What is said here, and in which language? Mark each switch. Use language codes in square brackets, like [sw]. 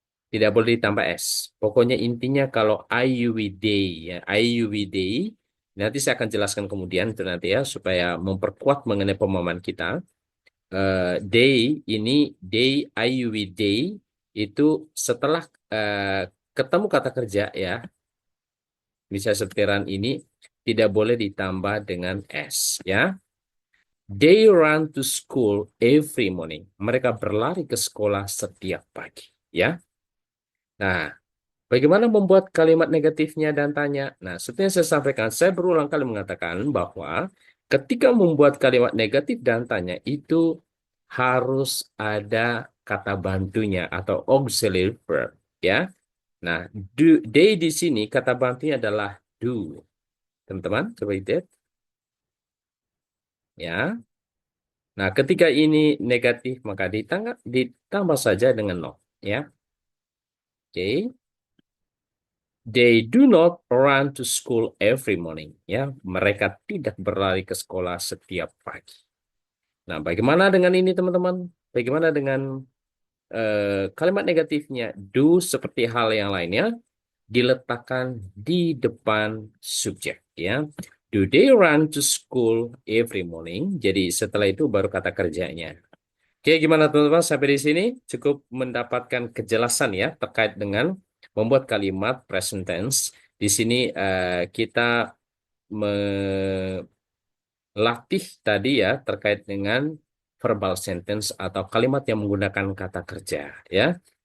[id] Tidak boleh ditambah s. Pokoknya intinya kalau IUWD, ya, IUWD, nanti saya akan jelaskan kemudian itu nanti ya, supaya memperkuat mengenai pemahaman kita. Day ini, day IUWD itu setelah ketemu kata kerja, ya, bisa seperti run ini, tidak boleh ditambah dengan S, ya. [en] They run to school every morning. [id] Mereka berlari ke sekolah setiap pagi, ya. Nah, bagaimana membuat kalimat negatifnya dan tanya? Nah, seperti yang saya sampaikan, saya berulang kali mengatakan bahwa ketika membuat kalimat negatif dan tanya itu harus ada kata bantunya atau auxiliary verb, ya. Nah, they di sini kata bantunya adalah do. Teman-teman, coba lihat, ya. Nah, ketika ini negatif, maka ditambah saja dengan not. Ya, oke. [en] They do not run to school every morning. [id] Ya, mereka tidak berlari ke sekolah setiap pagi. Nah, bagaimana dengan ini, teman-teman? Bagaimana dengan kalimat negatifnya? Do seperti hal yang lainnya diletakkan di depan subjek. [en] Ya, do they run to school every morning? [id] Jadi setelah itu baru kata kerjanya. Oke, gimana teman-teman? Sampai di sini cukup mendapatkan kejelasan ya terkait dengan membuat kalimat present tense. Di sini kita melatih tadi ya terkait dengan verbal sentence atau kalimat yang menggunakan kata kerja ya.